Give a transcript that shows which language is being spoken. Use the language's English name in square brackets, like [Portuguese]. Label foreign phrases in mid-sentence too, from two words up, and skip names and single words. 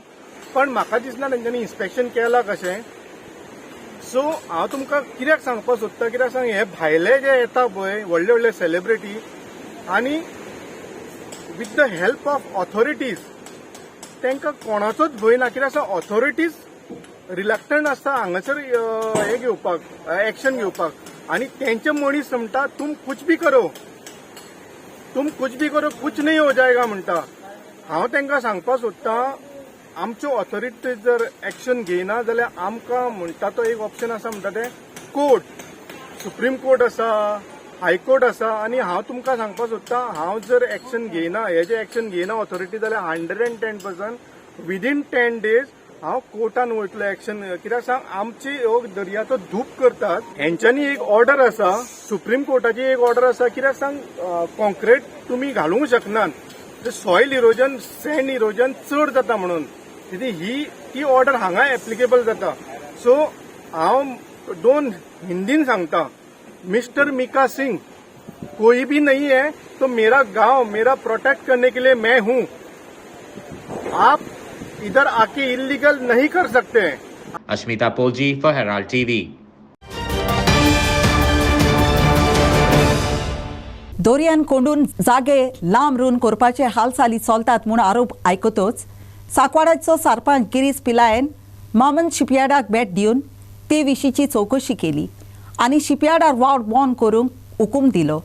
[Konkani] पण म्हाका दिसना तेंच्यांनी इन्स्पेक्शन केलां कशें. सो हांव तुमकां कित्याक सांगपाक सोदता, कित्याक सांग हे भायले जे येता पळय व्हडले व्हडले सेलिब्रिटी आनी [English] with the help of authorities [Konkani] तांकां कोणाचोच भंय ना. कित्याक सांग ऑथॉरिटीज रिलक्टंट आसता हांगासर हे घेवपाक, एक्शन घेवपाक, आनी तेंचे मनीस म्हणटा [Hindi] तुम कुछ भी करो, कुछ नहीं हो जाएगा [Konkani] म्हणटा. हांव तांकां सांगपाक सोदतां आमच्यो ऑथॉरिटीज जर एक्शन घेयना जाल्यार आमकां म्हणटा तो एक ऑप्शन आसा म्हणटा तें कोर्ट, सुप्रीम कोर्ट आसा, हायकोर्ट आसा. आनी हांव तुमकां सांगपाक सोदतां हांव जर एक्शन घेयना, हेजें एक्शन घेयना ऑथॉरिटी जाल्यार 110% [English] within 10 days [Konkani] हांव कोर्टान वयतलो एक्शन. कित्याक सांग आमची हो दर्याचो धूप करतात. हेंच्यांनी एक ऑर्डर आसा, सुप्रीम कोर्टाची एक ऑर्डर आसा. कित्याक सांग कॉन्क्रीट तुमी घालूंक शकनात, [English] soil erosion, sand erosion [Konkani] चड जाता म्हणून. ही ती ऑर्डर हांगा एप्लिकेबल जाता. सो हांव 2 हिंदीन सांगता, [Hindi] मिस्टर मिका सिंह कोई भी नहीं है तो मेरा गांव मेरा प्रोटेक्ट करने के लिए मैं हूं. आप इधर आके इलीगल नहीं कर सकते. [English] Ashmita Polji for Herald TV. [Konkani] दोरयान कोंडून जागे लांब रून करपाचे हालचाली चलतात म्हूण आरोप आयकतच सांकवाडाचो सरपंच गिरीश पिलायन मामन शिपयार्डाक भेट दिवन ते विशींची चवकशी केली आनी शिपयार्डार वावड बंद करूंक हुकूम दिलो.